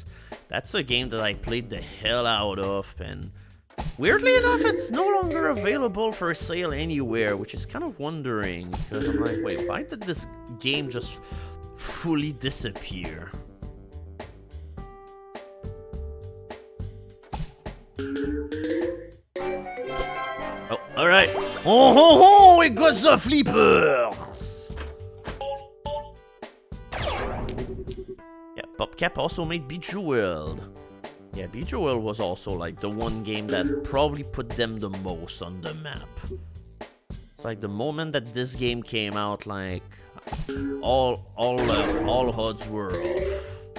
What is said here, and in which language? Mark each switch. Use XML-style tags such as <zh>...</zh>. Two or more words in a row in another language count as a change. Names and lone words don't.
<en>That's a game that I played the hell out of, and weirdly enough it's no longer available for sale anywhere, which is kind of wondering, because I'm like, wait, why did this game just fully disappear? Oh, alright. Oh ho ho, we got the flippers! Yeah, PopCap also made Bejeweled. Yeah, Bejeweled was also like the one game that probably put them the most on the map. It's like the moment that this game came out, like all odds were off.</en>